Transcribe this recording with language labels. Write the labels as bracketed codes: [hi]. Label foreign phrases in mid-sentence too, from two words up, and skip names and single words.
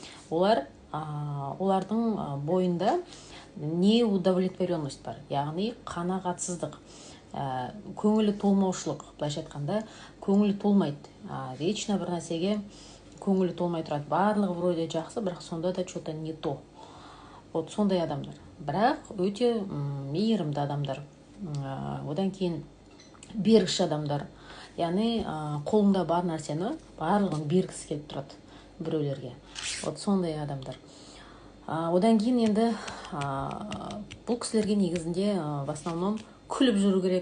[kk] Олардың бойында неудовлетворенность бар. Яғни қанағатсыздық, көңілі толмаушылық. Былайша айтқанда, көңілі толмайды. Вечно бір нәрсеге көңілі толмай тұрады. Барлығы вроде жақсы, бірақ сонда да [ru] что-то не то. [kk] Вот сондай адамдар. Бірақ өте мейірімді адамдар. Одан кейін бергіш адамдар. Яғни қолында бар нәрсені барлығын бергісі келіп тұрады біреулерге. Вот сондай адамдар. Одан кейін енді бұл кісілерге негізінде [ru] в основном [kk] күліп жүру керек.